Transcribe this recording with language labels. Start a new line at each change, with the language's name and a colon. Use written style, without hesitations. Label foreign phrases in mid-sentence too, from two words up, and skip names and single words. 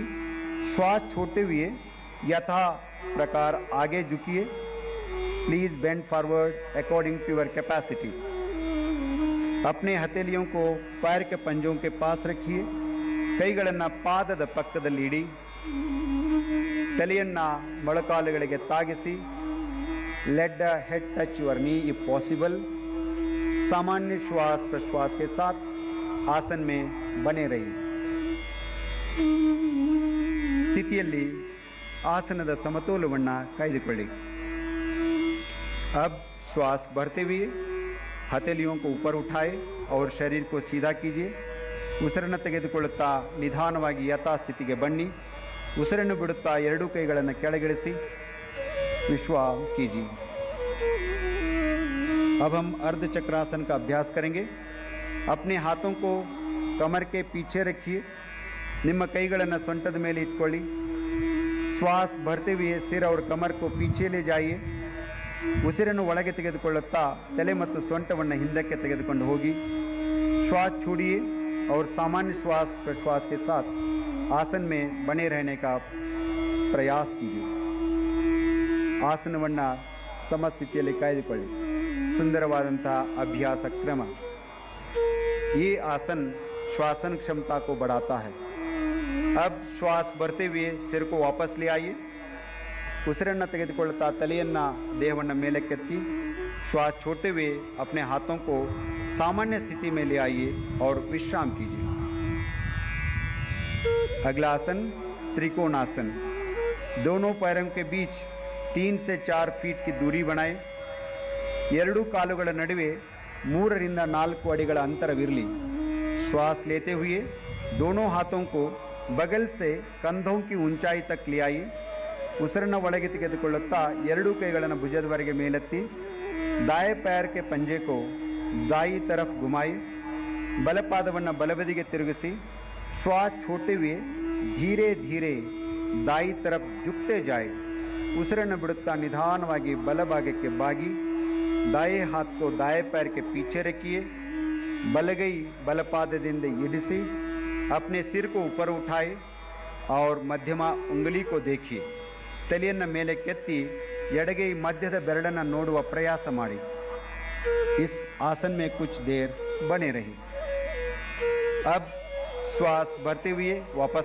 Hindi: श्वास छोड़ते हुए यथा प्रकार आगे झुकिए।
English: Please bend forward according to your capacity.
Hindi: अपने हथेलियों को पैर के पंजों के पास रखिए,
Kannada: ಕೈಗಳನ್ನು ಪಾದದ ಪಕ್ಕದಲ್ಲಿ ಇಡಿ। ತಲೆಯನ್ನು ಮೊಳಕಾಲುಗಳಿಗೆ ತಾಗಿಸಿ।
English: Let the head touch your knee if possible.
Hindi: सामान्य श्वास प्रश्वास के साथ आसन में बने रहिए।
Kannada: ಸ್ಥಿತಿಯಲ್ಲಿ ಆಸನದ ಸಮತೋಲನವನ್ನು ಕಾಯ್ದುಕೊಳ್ಳಿ।
Hindi: अब श्वास भरते हुए हथेलियों को ऊपर उठाए और शरीर को सीधा कीजिए।
Kannada: ಉಸಿರನ್ನು ತೆಗೆದುಕೊಳ್ಳುತ್ತಾ ನಿಧಾನವಾಗಿ ಯಥಾಸ್ಥಿತಿಗೆ ಬನ್ನಿ। ಉಸಿರನ್ನು ಬಿಡುತ್ತಾ 2 ಕೈಗಳನ್ನು ಕೆಳಗಿಳಿಸಿ।
Hindi: विश्राम कीजिए। अब हम अर्ध चक्रासन का अभ्यास करेंगे। अपने हाथों को कमर के पीछे रखिए,
Kannada: ನಿಮ್ಮ ಕೈಗಳನ್ನು ಸೊಂಟದ ಮೇಲೆ ಇಟ್ಕೊಳ್ಳಿ।
Hindi: श्वास भरते हुए सिर और कमर को पीछे ले जाइए।
Kannada: ಉಸಿರನ್ನು ಒಳಗೆ ತೆಗೆದುಕೊಳ್ಳುತ್ತಾ ತಲೆ ಮತ್ತು ಸೊಂಟವನ್ನು ಹಿಂದಕ್ಕೆ ತೆಗೆದುಕೊಂಡು ಹೋಗಿ।
Hindi: श्वास छोड़िए और सामान्य श्वास प्रश्वास के साथ आसन में बने रहने का प्रयास कीजिए।
Kannada: ಆಸನವನ್ನು ಸಮಸ್ಥಿತಿಯಲ್ಲಿ ಕಾಯ್ದುಕೊಳ್ಳಿ। ಸುಂದರವಾದಂತಹ ಅಭ್ಯಾಸ ಕ್ರಮ।
Hindi: ये आसन श्वासन क्षमता को बढ़ाता है। अब श्वास भरते हुए सिर को वापस ले आइए।
Kannada: ಉಸಿರನ್ನು ತೆಗೆದುಕೊಳ್ಳುತ್ತಾ ತಲೆಯನ್ನು ದೇಹವನ್ನು ಮೇಲಕ್ಕೆತ್ತಿ।
Hindi: श्वास छोड़ते हुए अपने हाथों को सामान्य स्थिति में ले आइए और विश्राम कीजिए। अगला आसन त्रिकोणासन। दोनों पैरों के बीच 3 से 4 फीट की दूरी बनाए
Kannada: ಎರಡೂ ಕಾಲುಗಳ ನಡುವೆ 3 ರಿಂದ 4 ಅಡಿಗಳ ಅಂತರವಿರಲಿ
Hindi: श्वास लेते हुए दोनों हाथों को बगल से कंधों की ऊंचाई तक ले आइए
Kannada: ಉಸಿರನ್ನು ಒಳಗೆ ತೆಗೆದುಕೊಳ್ಳುತ್ತಾ ಎರಡೂ ಕೈಗಳನ್ನು ಭುಜದವರೆಗೆ ಮೇಲೆತ್ತಿ
Hindi: दाएं पैर के पंजे को दाई तरफ घुमाइए
Kannada: ಬಲಪಾದವನ್ನು ಬಲಬದಿಗೆ ತಿರುಗಿಸಿ
Hindi: श्वास छोड़ते हुए धीरे धीरे दाई तरफ झुकते जाए ಉಸಿರನ್ನು
Kannada: ಬಿಡುತ್ತಾ ನಿಧಾನವಾಗಿ ಬಲಭಾಗಕ್ಕೆ ಬಾಗಿ
Hindi: दाएं हाथ को दाएं पैर के पीछे रखिए
Kannada: ಬಲಗೈ ಬಲಪಾದದಿಂದ ಇಡಿಸಿ
Hindi: अपने सिर को ऊपर उठाए और मध्यमा उंगली को देखिए
Kannada: ತಲೆಯನ್ನು ಮೇಲೆ ಕೆತ್ತಿ ಎಡಗೈ ಮಧ್ಯದ ಬೆರಳನ್ನು ನೋಡುವ ಪ್ರಯಾಸ ಮಾಡಿ
Hindi: इस आसन में कुछ देर बने रहिए अब श्वास भरते हुए वापस